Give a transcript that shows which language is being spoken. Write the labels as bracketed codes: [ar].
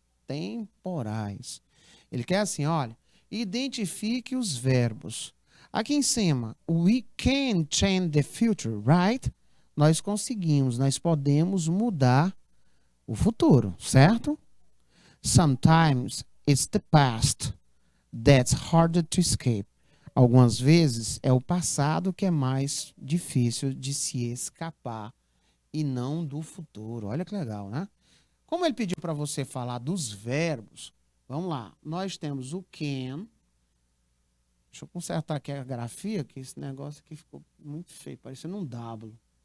[pt] Temporais. Ele quer assim, olha, identifique os verbos. Aqui em cima, [en] we can change the future, right? [pt] Nós conseguimos, nós podemos mudar o futuro, certo? [en] Sometimes it's the past that's harder to escape. [pt] Algumas vezes é o passado que é mais difícil de se escapar e não do futuro. Olha que legal, né? Como ele pediu para você falar dos verbos, vamos lá. Nós temos o can. Deixa eu consertar aqui a grafia, que esse negócio aqui ficou muito feio, parecendo um W.